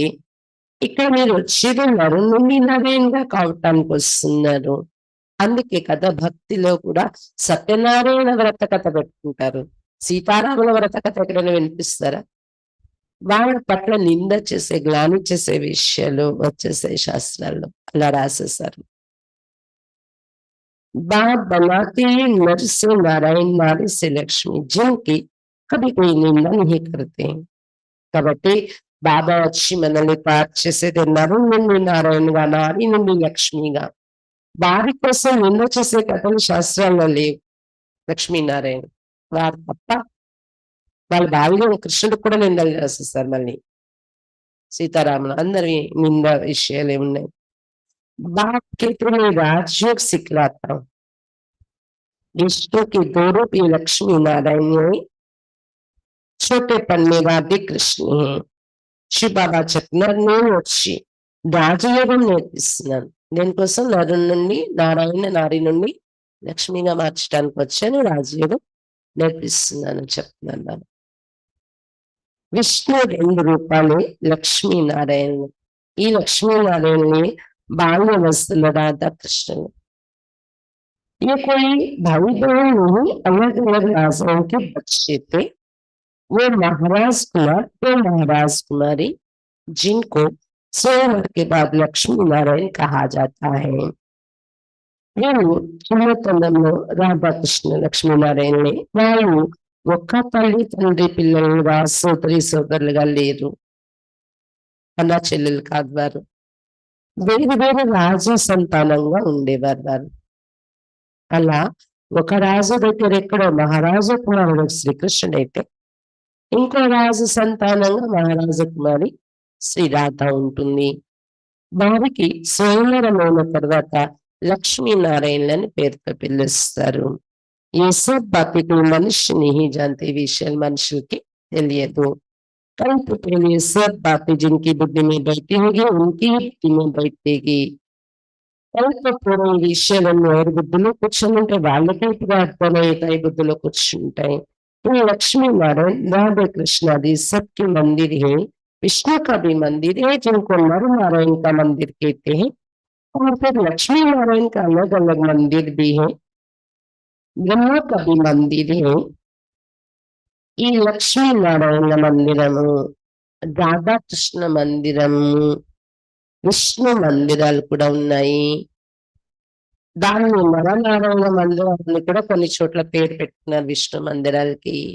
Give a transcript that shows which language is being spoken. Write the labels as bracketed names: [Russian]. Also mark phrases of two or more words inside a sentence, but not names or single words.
[Telugu] ఇక్కడ మీరు వచ్చేది నరుని నారాయణగా కావటానికి వస్తున్నారు. అందుకే కదా భక్తిలో కూడా సత్యనారాయణ వ్రత కథ పెట్టుకుంటారు. సీతారాముల వ్రత కథ ఎక్కడైనా వినిపిస్తారా? వాళ్ళ పట్ల నింద చేసే, గ్లాని చేసే విషయాలు వచ్చేసాయి శాస్త్రాల్లో. అలా రాసేసారు. [Hindi] बाप बनाते हैं नर से नारायण, नारी से लक्ष्मी, जिनकी कभी कोई निंदा नहीं करते हैं. [Telugu] కాబట్టి బాబా వచ్చి మనల్ని తయారు చేసేది నరు నుండి నారాయణగా, నారి నుండి లక్ష్మిగా. వారి కోసం నింద చేసే కథలు శాస్త్రాల్లో లేవు. లక్ష్మీనారాయణ వారు తప్ప వాళ్ళ భార్యలో కృష్ణుడు కూడా నిందలు రాసేస్తారు. మళ్ళీ సీతారాములు అందరి నింద విషయాలు ఏమున్నాయి. [Hindi] बाप के तुम्हें राजयोग सिखलाता हूं, विष्णु के 2 रूप ये लक्ष्मी नारायण है, छोटे पन्ने वादे कृष्ण है. [Telugu] శివ బాబా చెప్తున్నారు నేను వచ్చి రాజయోగం నేర్పిస్తున్నాను. దేనికోసం? నరు నుండి నారాయణ, నారి నుండి లక్ష్మిగా మార్చడానికి వచ్చాను. రాజయోగం నేర్పిస్తున్నాను చెప్తున్నాను. విష్ణు 2 రూపాలే లక్ష్మీనారాయణ. ఈ లక్ష్మీనారాయణని बाल्यावस्था राधा कृष्ण. [Hindi] ये कोई भाई बहन नहीं, अलग अलग राजाओं के बच्चे थे. वो महाराज कुमार तो महाराज कुमारी, जिनको स्वयंवर के बाद लक्ष्मी नारायण कहा जाता है. [Telugu] వీళ్ళు చిన్నతనంలో రాధాకృష్ణ లక్ష్మీనారాయణని వాళ్ళు ఒక్క తల్లి తండ్రి పిల్లలుగా, సోదరి సోదరులుగా లేరు. అన్న చెల్లెలు కాదు వారు. వేరు వేరు రాజు సంతానంగా ఉండేవారు వారు. అలా ఒక రాజు దగ్గర ఎక్కడో మహారాజు కుమారుడు శ్రీకృష్ణుడైతే, ఇంకో రాజు సంతానంగా మహారాజు కుమారి శ్రీరాధ ఉంటుంది. వారికి స్వయంవరమైన తర్వాత లక్ష్మీనారాయణులని పేరుతో పిలుస్తారు. [Hindi] ये सब बातें मनुष्य नहीं जानते, [Telugu] ఈ విషయాలు మనుషులకి తెలియదు. [Hindi] परंतु पहले सब बातें जिनकी बुद्धि में बैठी होगी उनकी ही बुद्धि में बैठेगी. [Telugu] పూర్వం ఈ విషయాలను ఎవరి బుద్ధిలో కూర్చుంటే వాళ్ళకే ఇప్పుడు అర్థమవుతాయి, బుద్ధిలో కూర్చుంటాయి. [Hindi] ये लक्ष्मी नारायण राधे कृष्ण आदि सबके मंदिर है. विष्णु का भी मंदिर है जिनको नर नारायण का मंदिर कहते हैं, और फिर लक्ष्मी नारायण का अलग अलग मंदिर भी है. ब्रह्मा का भी मंदिर है. [Telugu] ఈ లక్ష్మీనారాయణ మందిరము, రాధాకృష్ణ మందిరము, విష్ణు మందిరాలు కూడా ఉన్నాయి. దాన్ని నరనారాయణ మందిరాన్ని కూడా కొన్ని చోట్ల పేరు పెట్టుకున్నారు విష్ణు మందిరాలకి.